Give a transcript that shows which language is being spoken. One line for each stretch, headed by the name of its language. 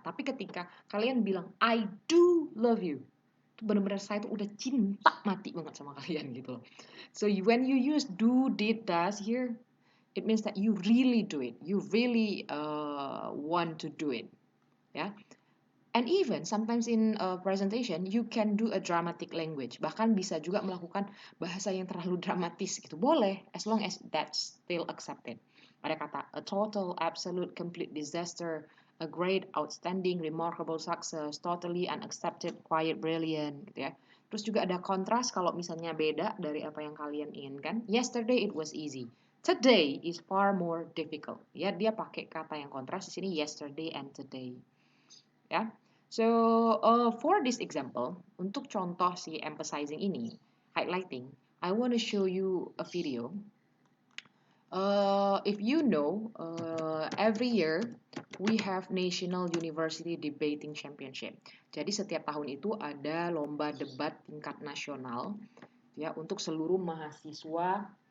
Indonesian: Tapi ketika kalian bilang,
English: I do love you,
Indonesian: itu benar-benar saya tuh udah cinta mati banget sama kalian gitu loh.
English: So when you use do, did, does here, it means that you really do it. You really want to do it. Ya. And even sometimes in a presentation you can do a dramatic language.
Indonesian: Bahkan bisa juga melakukan bahasa yang terlalu dramatis gitu.
English: Boleh, as long as that's still accepted.
Indonesian: Ada kata
English: a total, absolute, complete disaster, a great, outstanding, remarkable success, totally unaccepted, quiet, brilliant gitu ya.
Indonesian: Terus juga ada kontras kalau misalnya beda dari apa yang kalian inginkan.
English: Yesterday it was easy. Today is far more difficult.
Indonesian: Ya, dia pakai kata yang kontras di sini
English: yesterday and today.
Indonesian: Ya.
English: So, for this example,
Indonesian: untuk contoh si emphasizing ini,
English: highlighting, I want to show you a video. If you know, every year we have National University Debating Championship.
Indonesian: Jadi setiap tahun itu ada lomba debat tingkat nasional ya untuk seluruh mahasiswa